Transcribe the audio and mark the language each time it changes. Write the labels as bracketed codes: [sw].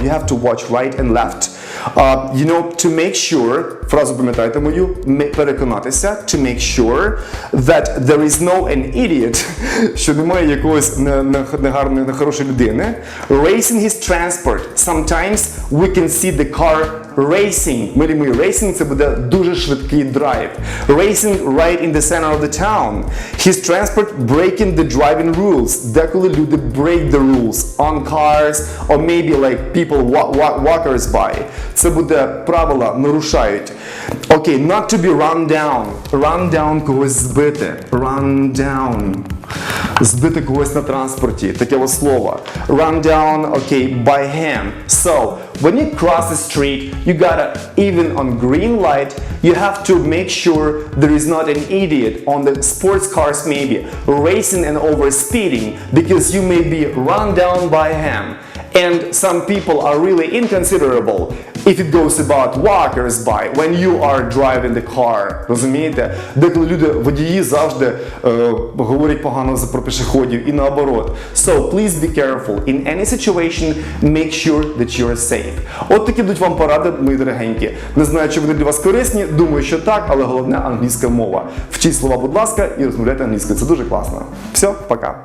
[en] You have to watch right and left. You know, to make sure, [uk] фразу пам'ятайте мою, переконатися, [en] to make sure that there is no an idiot, [uk] що немає якогось нехорошої людини, [en] racing his transport. Sometimes we can see the car racing. [uk] Милі мої, racing це буде дуже швидкий драйв. [en] Racing right in the center of the town. His transport breaking the driving rules. [uk] Деколи люди [en] break the rules on cars or maybe like people walkers by. [uk] Це буде правила нарушають. [en] Окей, not to be run down. Run down [uk] когось збити. [en] Run down. [uk] Збити когось на транспорті. Таке ось слово. [en] Run down, okay, by him. So, when you cross the street, you gotta, even on green light, you have to make sure there is not an idiot on the sports cars maybe, racing and overspeeding, because you may be run down by him. And some people are really inconsiderable. if it goes about walkers by, when you are driving the car, розумієте? [uk] Деколи водії завжди говорять погано про пішоходів і наоборот. [en] So, please be careful. In any situation, make sure that you are safe. [uk] От такі будуть вам поради, мої дорогенькі. Не знаю, чи вони для вас корисні, думаю, що так, але головне англійська мова. Вчіть слова, будь ласка, і розмовляйте англійською. Це дуже класно. Все, пока.